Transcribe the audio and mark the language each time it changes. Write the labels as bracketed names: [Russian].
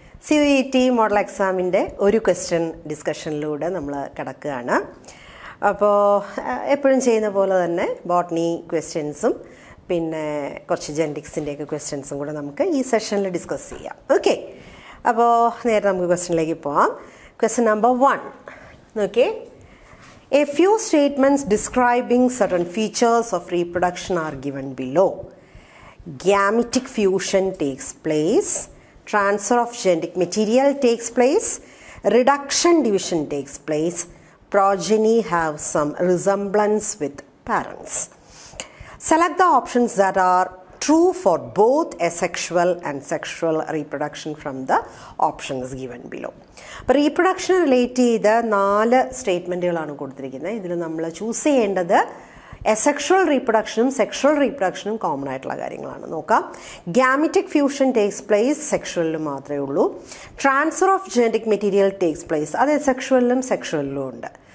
[Malayalam] CUET model examinde ഒരു question ഡിസ്കഷനിലൂടെ നമ്മൾ കടക്കുകയാണ്. അപ്പോൾ എപ്പോഴും ചെയ്യുന്ന പോലെ തന്നെ ബോട്ടണി ക്വസ്റ്റ്യൻസും പിന്നെ കുറച്ച് ജെനറ്റിക്സിൻ്റെയൊക്കെ ക്വസ്റ്റ്യൻസും കൂടെ നമുക്ക് ഈ സെഷനിൽ ഡിസ്കസ് ചെയ്യാം. ഓക്കെ, അപ്പോൾ നേരെ നമുക്ക് ക്വസ്റ്റ്യനിലേക്ക് പോവാം. ക്വസ്റ്റ്യൻ നമ്പർ 1 നോക്കിയേ. [English] A few statements describing certain features of reproduction are given below. Gametic fusion takes place, transfer of genetic material takes place, reduction division takes place, progeny have some resemblance with parents. Select the options that are true for both asexual and sexual reproduction from the options given below. [Malayalam] അപ്പോൾ reproduction relate ചെയ്ത 4 സ്റ്റേറ്റ്മെൻറ്റുകളാണ് കൊടുത്തിരിക്കുന്നത്. ഇതിൽ നമ്മൾ choose ചെയ്യേണ്ടത് asexual റീപ്രൊഡക്ഷനും sexual റീപ്രൊഡക്ഷനും common ആയിട്ടുള്ള കാര്യങ്ങളാണ്. നോക്കാം. [English] gametic fusion takes place [Malayalam] സെക്ഷുവലിൽ മാത്രമേ ഉള്ളൂ. [English] transfer of genetic material takes place [Malayalam] അത് സെക്ഷുവലിലും സെക്ഷുവലിലും ഉണ്ട്.